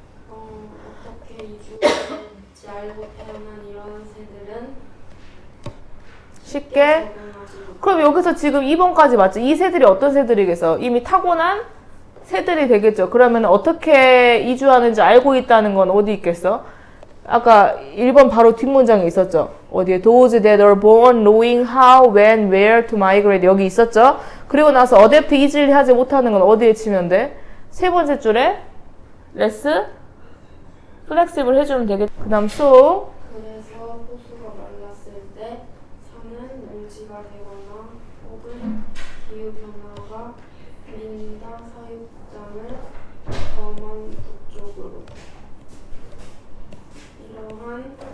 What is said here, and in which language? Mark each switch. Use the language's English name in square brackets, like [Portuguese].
[Korean] 어떻게 이주했는지 알고 태어난 이런 새들은 쉽게. 그럼 여기서 지금 2번까지 맞죠? 이 새들이 어떤 새들이겠어? 이미 타고난 새들이 되겠죠. 그러면 어떻게 이주하는지 알고 있다는 건 어디 있겠어? 아까 1번 바로 뒷문장에 있었죠. 어디에? [English] Those that are born knowing how, when, where to migrate. [Korean] 여기 있었죠. 그리고 나서 [English] adapt easily [Korean] 하지 못하는 건 어디에 치면 돼? 세 번째 줄에 [English] less flexible [Korean] 해주면 되겠죠. 그 다음 so. 그래서 호수가 말랐을 때 산은 용지가 되거나 혹은 기후 변화가 민다 사육장을 더 북쪽으로 이러한